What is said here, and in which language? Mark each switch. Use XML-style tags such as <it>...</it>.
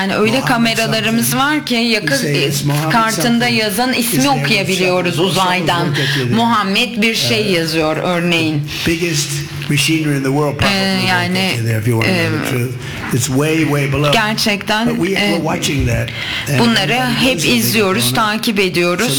<tr>Yani öyle kameralarımız var ki yakın kartında yazan ismi okuyabiliyoruz uzaydan. Muhammed bir şey yazıyor örneğin.</tr> <en>Machinery in the world probably</en> <tr>yani,</tr> <en>there, if you want to know the truth. It's way, way below.</en> <tr>Gerçekten</tr> <en>but we're watching that.</en> <tr>Bunları hep izliyoruz, takip ediyoruz.</tr>